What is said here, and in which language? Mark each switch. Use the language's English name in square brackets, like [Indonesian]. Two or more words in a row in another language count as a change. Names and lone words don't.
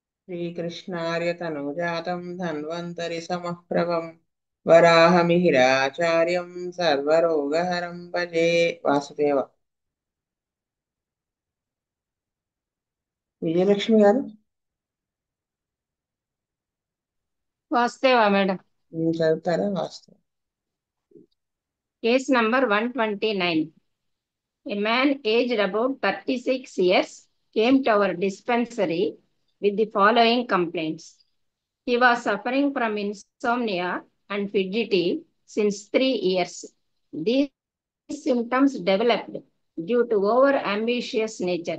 [Sanskrit] श्रीकृष्णार्य तनुजातं धन्वन्तरि समप्रभं वराहमिहिराचार्यं सर्वरोगहरं भजे వాసుదేవ. [Telugu] విజయలక్ష్మి గారు వాస్తవా మేడం. మీరు చదువుతారా? వాస్తవం. [English] case number 129. A man aged about 36 years came to our dispensary with the following complaints. He was suffering from insomnia and fidgety since 3 years. These symptoms developed due to over-ambitious nature.